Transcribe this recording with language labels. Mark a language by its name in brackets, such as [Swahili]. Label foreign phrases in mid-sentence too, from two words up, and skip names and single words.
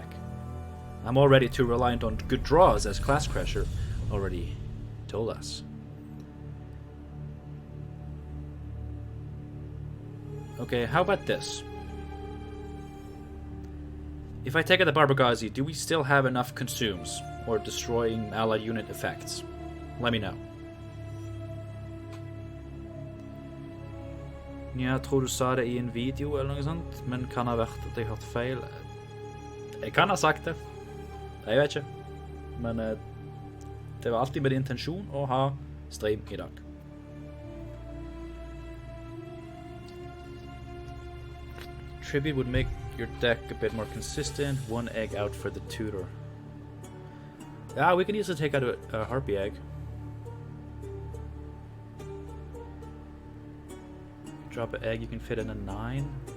[English] I'm already too reliant on good draws, as Class Crasher already told us. Okay, how about this? If I take out the Barbagazi, do we still have enough consumes or destroying allied unit effects? Let me know. [Norwegian] Jeg tror du sa det I en video eller noe sånt, men kan ha vært at jeg har hørt feil. Jeg kan ha sagt det. Jeg vet ikke. Men Det var alltid med intensjon å ha stream I dag. [English] Tribute would make your deck a bit more consistent. 1 egg out for the tutor. Yeah, we can easily take out a harpy egg. Drop an egg, you can fit in a 9.